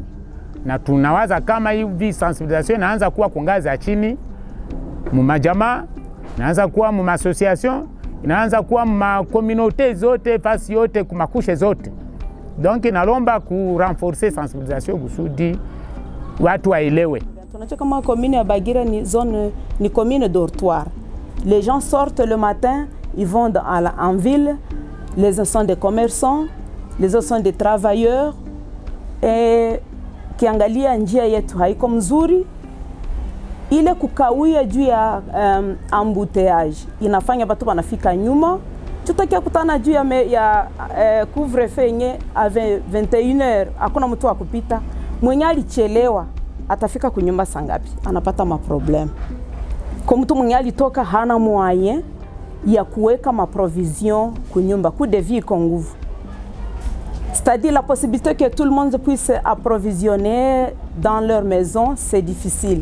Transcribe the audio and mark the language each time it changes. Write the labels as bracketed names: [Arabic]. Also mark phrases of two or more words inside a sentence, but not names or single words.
[Swahili] Na tunawaza kama hivi sensibilisation inaanza kuwa kungazi za chini, mumajamaa, inaanza kuwa mumassociation, inaanza kuwa mumakomunote zote, fasi yote, kumakushe zote. Donc inalomba kurenforcer sensibilisation kusudi watu waelewe. Tunajua kama commune ya Bagira ni [French] commune dortoir. Les gens sortent le matin, ils vont en ville, les uns sont des commerçants, les autres sont des travailleurs. [Swahili] Et kiangalia njia yetu haiko mzuri, ile kukawia juu ya embouteillage inafanya watu wanafika nyuma. Tutakia kutana juu ya couvre-feu yenye à 21h, hakuna mtu wa kupita. Mwenye alichelewa atafika kunyumba sangapi, anapata maproblème. Kwa mtu mwenye alitoka hana moyen ya kuweka maprovision kunyumba, ku [French] de vie [Swahili] kwa nguvu. [French] C'est-à-dire la possibilité que tout le monde puisse approvisionner dans leur maison, c'est difficile.